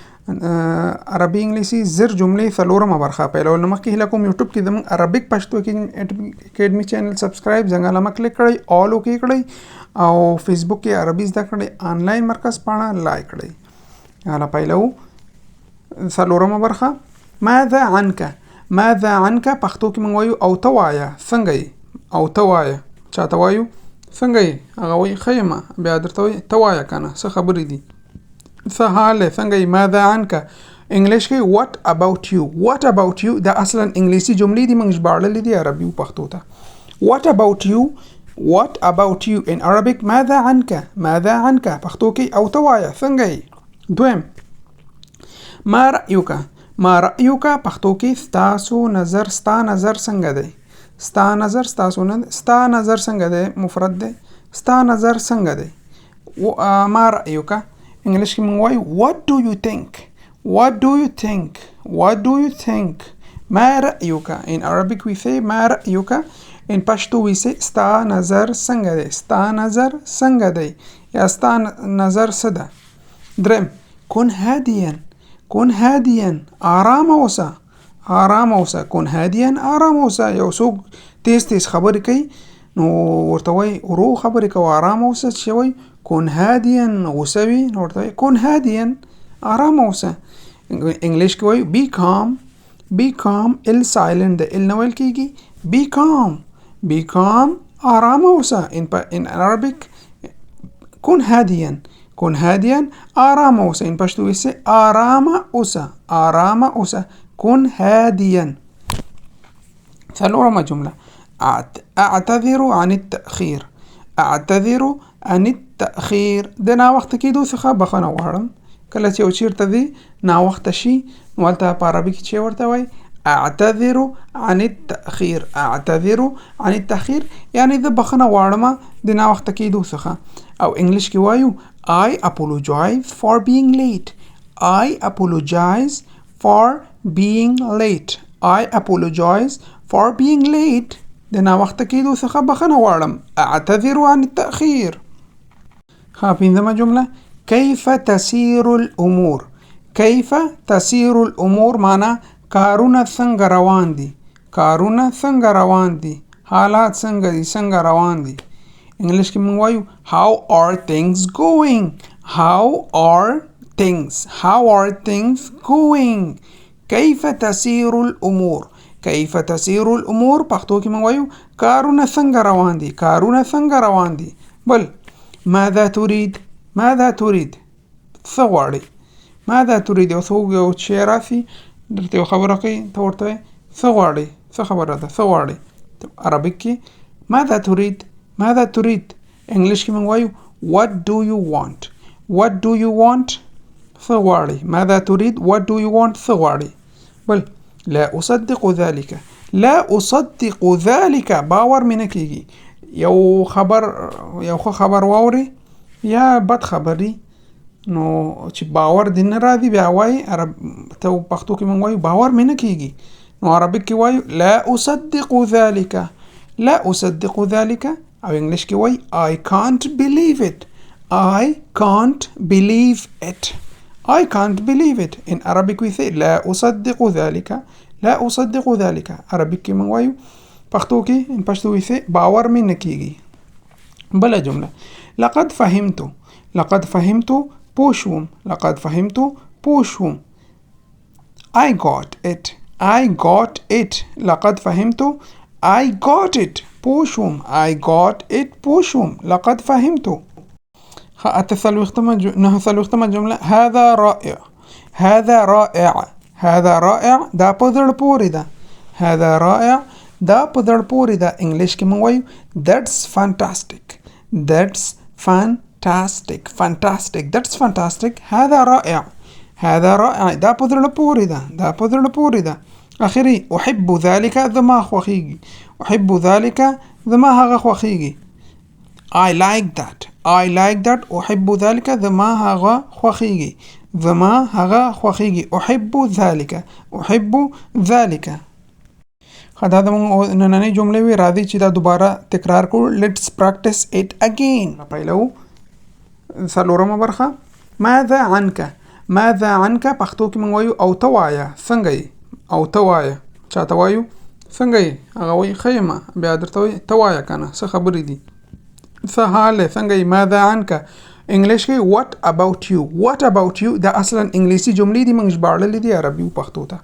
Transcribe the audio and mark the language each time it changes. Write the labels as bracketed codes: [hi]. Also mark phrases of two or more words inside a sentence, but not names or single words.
[ps] عربي انګلیسي زر جملې څلورمه برخه. پیلول مخکې هیله کوم یوټیوب کې زموږ عربیک پښتو اکیډمي چینل سبسکرایب ځنګله کلیک کړئ، آل وکې کړئ او فیسبوک کې عربي زده کړې آنلاین مرکز پاڼه لایک کړئ. حالا پیلو څلورمه برخه. [ar] ماذا عنك؟ ماذا عنك [ps] پښتو کې موږ وایو او ته وایه څنګه یې، او ته وایه چاته وایو څنګه یې، هغه وایي ښه یم، بیا درته وایي ته وایه که نه څه خبرې دي، څه حال دی، څنګه یې. [ar] ماذا عنك [ps] انګلیش کې [en] what about you. what about you [ps] دا اصلا انګلیسي جملې دي موږ ژباړلې دي عربي او پښتو ته. [en] what about you what about you in Arabic [ar] ماذا عنك ماذا عنك [ps] پښتو کې او ته وایه څنګه یې. دویم [ar] ما رأيك ما رأيك [ps] پښتو کې ستاسو نظر ستا نظر څنګه دی، ستا نظر ستاسو نه، ستا نظر څنګه دی مفرد دی، ستا نظر څنګه دی. [ar] ما رأيك [ps] انګلیش کې موږ وایو [en] what do you think what do you think what do you think. [ar] ما رأيك [en] in Arabic we say [ar] ما رأيك [en] in Pashto we say [ps] ستا نظر څنګه دی، ستا نظر څنګه دی یا ستا نظر څه ده. دریم [ar] كن هاديا كن هاديا [ps] آرام اوسه آرام اوسه. [ar] كن هاديا [ps] آرام اوسه. یو څوک تیز تیز خبرې کوي نو ورته وایي ورو خبرې کوه، آرام اوسه. چې وایي [ar] كن هاديا [ps] غوسه وي نو ورته وایي [ar] كن هاديا [ps] آرام اوسه. انګلیش کې وایي [en] be calm be calm [ps] ال سایلنت ده، ال نه ویل کېږي. [en] be calm be calm [ps] آرام اوسه. [en] in Arabic [ar] كن هاديا كن هاديا [ps] آرام اوسه. [en] in Pashto we say [ps] آرام اوسه آرام اوسه. [ar] كن هاديا. [ps] څلورمه جمله [ar] اعتذر عن التأخير. اعتذر عن التأخير [ps] د ناوخته کېدو څخه بخښنه غواړم. کله چې یو چیرته دی ناوخته شي نو هلته په عربي کې چې ورته وایي [ar] اعتذر عن التأخير. اعتذر عن التأخير [ps] یعنی زه بخښنه غواړم د ناوخته کېدو څخه. او انګلیش کې وایو [en] I apologize for being late. I apologize for being late. I apologize for being late. [ps] د ناوخته کېدو څخه بخښنه غواړم. [ar] اعتذر عن التأخير. [ps] پنځمه جمله [ar] كيف تسير الأمور. كيف تسير الأمور [ps] معنا کارونه څنګه روان دي، کارونه څنګه روان دي، حالات څنګه دي، څنګه روان دي. انګلیش کې موږ وایو [en] how are things going. how are things how are things going. [ar] كيف تسير الأمور. كيف تسير الأمور [ps] پښتو کې موږ وایو کارونه څنګه روان دي، کارونه څنګه روان دي. [ar] بل ماذا تريد ماذا تريد [ps] څه غواړې، [ar] ماذا تريد [ps] یو څوک یو شی راسي درته یو خبره کوي ته ورته وایې څه غواړې، څه خبره ده، څه غواړې. عربیک کې [ar] ماذا تريد ماذا تريد. [ps] انګلیش کې موږ وایو [en] what do you want what do you want [ps] څه غواړې. [ar] ماذا تريد [en] what do you want [ps] څه غواړې. [ar] بل لا أصدق ذلك لا أصدق ذلك [ps] باور مې نه کېږي. یو خبر یو ښه خبر واورې یا بد خبري نو چې باور دې نه راځي بیا وایي ته پښتو کې موږ وایو باور مې نه کېږي. نو عربیک کې وایو [ar] لا أصدق ذلك لا أصدق ذلك. [ps] او انګلیش کې وایي [en] I can't believe it I can't believe it I can't believe it. in Arabic we say [ar] لا أصدق ذلك لا أصدق ذلك. [ps] عربیک کې موږ وایو پښتو کې [en] in Pashto we say [ps] باور مې نه کېږي. بله جمله [ar] لقد فهمت لقد فهمت [ps] پوه شوم [ar] لقد فهمت [ps] پوه شوم. [en] I got it I got it. [ar] لقد فهمت [en] I got it [ps] پوه شوم [en] I got it [ps] پوه شوم. [ar] لقد فهمت. [ps] نهه څلوېښتمه جمله [ar] هذا رائع هذا رائع هذا رائع [ps] دا په زړه پورې ده. [ar] هذا رائع [ps] دا په زړه پورې ده. انګلیش کې موږ وایو [en] that's fantastic that's fantastic fantastic that's fantastic. [ar] هذا رائع هذا رائع [ps] دا په زړه پورې ده دا په زړه پورې ده. اخري [ar] احب ذلك [ps] زما خوښیږي [ar] احب ذلك [ps] زما هغه خوښیږي. [en] I like that I like that [ar] احب ذلك [ps] زما هغه خوښیږي زما هغه خوښیږي. [ar] احب ذلك احب ذلك. [ps] دا زموږ نننۍ جملې وي. راځئ چې دا دوباره تکرار کړو. [en] Let's practice it again. [ps] پیلو. څلورمه برخه. [ar] ماذا عنك؟ ماذا عنك [ps] پښتو کې موږ وایو او ته وایه څنګه یې؟ او ته وایه. چاته وایو؟ څنګه یې؟ هغه وایي ښه یم. بیا درته وایي ته وایه که نه څه خبرې دي؟ څه حال دی؟ څنګه یې؟ [ar] ماذا عنك. [ps] انګلیش کې [en] what about you. what about you [ps] دا اصلا انګلیسي جملې دي موږ ژباړلې دي عربي او پښتو ته.